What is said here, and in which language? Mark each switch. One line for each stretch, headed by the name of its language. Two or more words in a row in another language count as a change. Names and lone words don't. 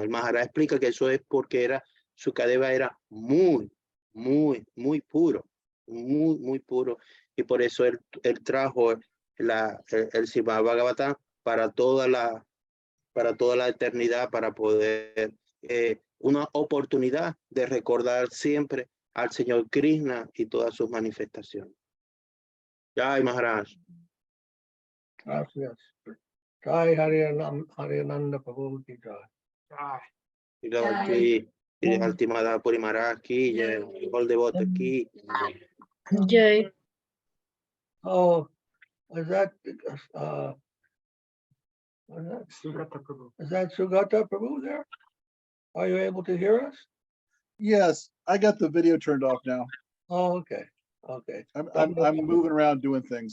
Spanish: El Maharaja explica que eso es porque Sukadeva era muy puro, muy puro, y por eso él trajo el Srimad Bhagavatam para toda la eternidad, para poder una oportunidad de recordar siempre al Señor Krishna y todas sus manifestaciones.
Hindi: Jai Maharaj.
Spanish: Gracias.
Hindi: Jai Hariananda Prabhu ki jai. Ultimada Puri Maharaj ki,
English: all devotees
Hindi: ki. Jai.
English: Oh, is that Sugata Prabhu. is that Sugata Prabhu there? Are you able to hear us? Yes, I got the video turned off now. Oh, okay. Okay. I'm moving around doing things.